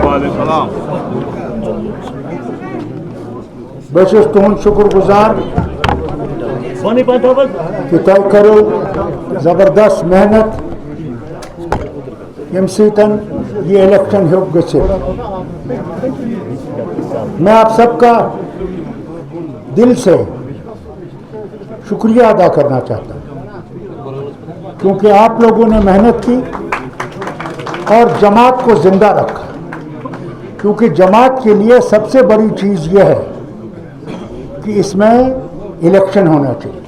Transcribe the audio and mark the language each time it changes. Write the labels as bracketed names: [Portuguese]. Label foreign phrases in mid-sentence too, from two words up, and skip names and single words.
[Kashmiri] بہٕ چھُس تُہُنٛد شُکُر گُزار کہ تۄہہِ کٔرِو زبردست محنت ییٚمہِ سۭتۍ یہ الیکشن ہیوٚک گٔژھِتھ. [Urdu] میں آپ سب کا دل سے شکریہ ادا کرنا چاہتا ہوں کیونکہ آپ لوگوں نے محنت کی اور جماعت کو زندہ رکھا. کیونکہ جماعت کے لیے سب سے بڑی چیز یہ ہے کہ اس میں الیکشن ہونا چاہیے.